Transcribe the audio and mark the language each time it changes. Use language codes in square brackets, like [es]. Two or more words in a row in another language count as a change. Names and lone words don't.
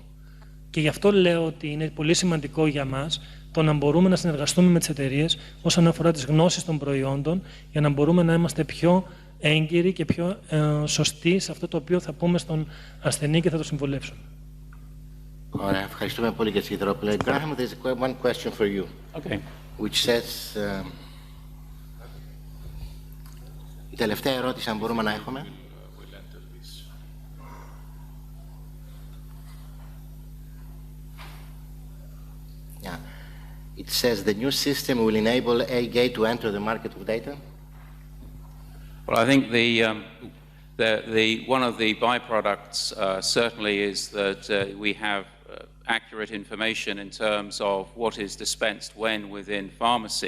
[el] Και γι' αυτό λέω ότι είναι πολύ σημαντικό για μας το να μπορούμε να συνεργαστούμε με τις εταιρείες όσον αφορά τις γνώσεις των προϊόντων, για να μπορούμε να είμαστε πιο έγκυροι και πιο σωστοί σε αυτό το οποίο θα πούμε στον ασθενή και θα το συμβολεύσουμε. Ωραία, ευχαριστούμε πολύ για τη Σιδηρόπουλε. [en] Graham, there's one question for you, Okay. which says... [el] η τελευταία ερώτηση, αν μπορούμε να έχουμε. [en] Yeah. It says the new system will enable Aegate to enter the market of data. Well, I think one of the byproducts certainly is that we have accurate information in terms of what is dispensed when within pharmacy.